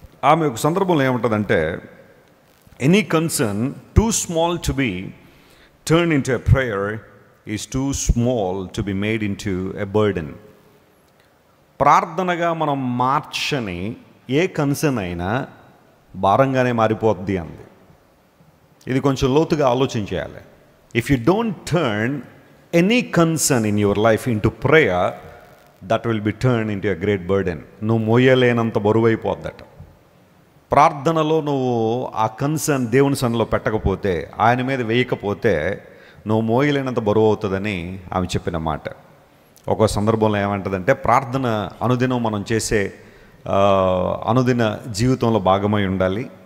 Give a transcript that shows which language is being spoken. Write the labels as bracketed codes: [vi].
[te] ఆమె ఒక సందర్భంలో ఏముంటుందంటే, [en] Any concern too small to be turn into a prayer is too small to be made into a burden. [te] ప్రార్థనగా మనం మార్చని ఏ concern అయినా భారంగానే మారిపోద్ది అంది. ఇది కొంచెం లోతుగా ఆలోచించేయాలి. [en] If you don't turn any concern in your life into prayer, that will be turned into a great burden. [te] నువ్వు మోయలేనంత బరువు అయిపోద్దట. ప్రార్థనలో నువ్వు ఆ కన్సర్న్ దేవుని సన్నిధిలో పెట్టకపోతే, ఆయన మీద వేయకపోతే నువ్వు మోయలేనంత బరువు అవుతుందని ఆమె చెప్పిన మాట. ఒక సందర్భంలో ఏమంటుందంటే, ప్రార్థన అనుదినం మనం చేసే అనుదిన జీవితంలో భాగమై ఉండాలి.